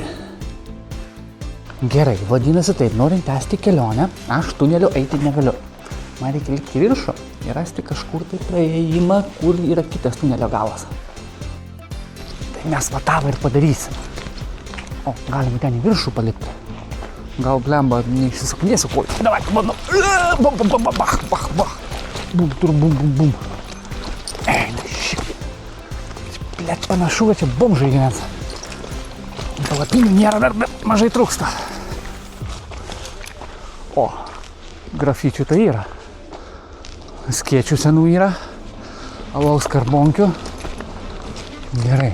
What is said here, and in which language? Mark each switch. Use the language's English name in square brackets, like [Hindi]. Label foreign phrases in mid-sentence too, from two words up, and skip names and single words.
[Lithuanian] Gerai, vadinasi taip, norint tęsti kelionę, aš tuneliu eiti negaliu. Man reikia lipti viršų ir rasti kažkur tai praėjimą, kur yra kitas tunelio galas. Tai mes va tą ir padarysim. O, galima ten į viršų palipti. Gal blemba, neišsisaknėsiu kojų. Davai, manu. Bum, bum, bum, bach, bach, bach. Bum, tur, bum, bum, bum. Blet, panašu, kad čia bomžai gyvens. Palapinių nėra dar, bet mažai trūksta. grafičių tai yra. Skėčių senų yra. Alaus karbonkių. Gerai.